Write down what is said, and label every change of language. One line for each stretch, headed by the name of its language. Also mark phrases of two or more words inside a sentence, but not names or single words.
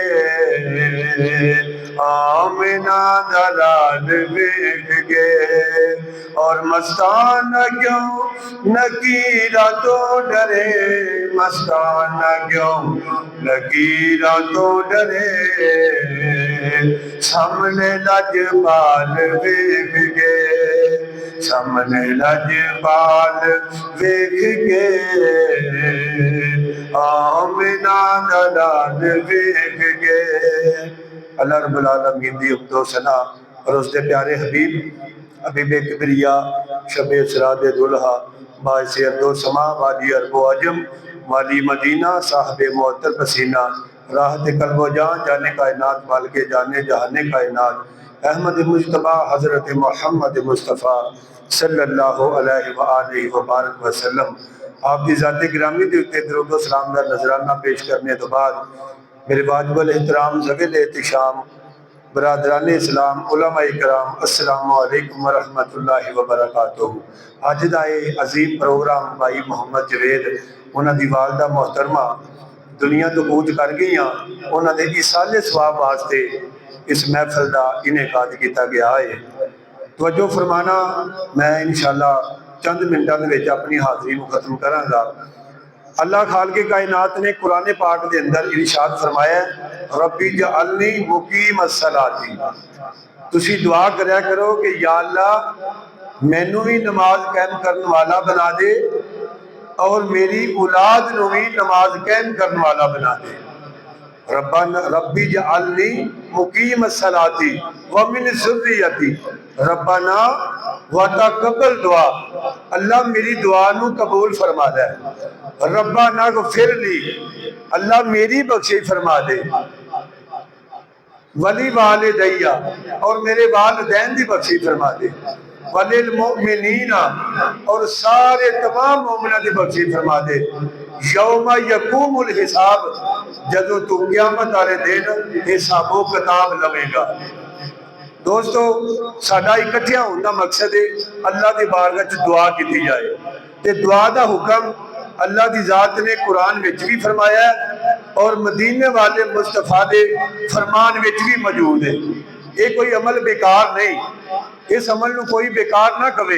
Punjabi: آمنہ دا لال ویکھ کے اور مستان کیوں نکیرا تو ڈرے، مستان کیوں نکیرا تو ڈرے, मस्तान क्यों नकीरा तो डरे, سامنے لجپال ویکھ کے، سامنے لجپال ویکھ کے آمنہ دا لال ویکھ کے.
Urdu: अल्लाह
Arabic: رب العالمين
Urdu: دی حمدو ثنا اور اس کے پیارے حبیب حبیب کبریا شب اسرا دلہا باعث ارضو سما والی عربو عجم والی مدینہ صاحب معطر پسینہ راحت قلبو جان جان کائنات مال کے جان جہان کائنات احمد مجتبیٰ حضرت محمد مصطفیٰ
Arabic: صلى الله عليه وآله وبارك وسلم
Punjabi: آپ دی ذات گرامی دے اتے
Urdu: درود و سلام دا نذرانہ پیش کرنے تو بعد میرے واجب الاحترام ذوی الاحتشام برادران اسلام علما کرام
Arabic: السلام عليكم ورحمة الله وبركاته.
Punjabi: اج دا عظیم پروگرام بھائی محمد جاوید انہاں دی والدہ محترمہ دنیا تو کوچ کر گئی، انہاں دے ایصال ثواب واسطے
Urdu: اس محفل کا انعقاد کیا گیا ہے. توجہ فرمانا، میں ان شاء اللہ چند منٹوں میں اپنی حاضری کو ختم کرانگا.
Punjabi: اللہ خالق کائنات نے قرآن پاک کے اندر ارشاد فرمایا
Arabic: رب اجعلني مقيم الصلاة,
Punjabi: تسی دعا کریا کرو کہ یا اللہ مینوں بھی نماز قائم کرنے والا بنا دے اور میری اولاد نوں بھی نماز قائم کرنے والا بنا دے.
Arabic: رب اجعلني مقيم الصلاة ومن ذريتي ربنا وتقبل دعاء,
Punjabi: اللہ میری دعا نوں قبول فرما دے.
Arabic: ربنا اغفر لي,
Punjabi: اللہ میری بخشی فرما دے.
Arabic: ولوالدي,
Punjabi: اور میرے والدین دی بخشی فرما دے.
Arabic: وللمؤمنين,
Punjabi: اور سارے تمام مومناں دی بخشی فرما دے.
Arabic: يوم يقوم الحساب,
Punjabi: جدوں تو قیامت والے دن حسابو کتاب لویگا.
Urdu: دوستوں ساڈا اکٹھیاں ہونے کا مقصد ہے اللہ کی بارگاہ چ دعا کی جائے، تو دعا کا حکم اللہ کی ذات نے قرآن میں بھی فرمایا اور مدینے والے مصطفیٰ کے فرمان میں بھی موجود ہے. یہ کوئی عمل بیکار نہیں، اس عمل کو کوئی بیکار نہ کہے.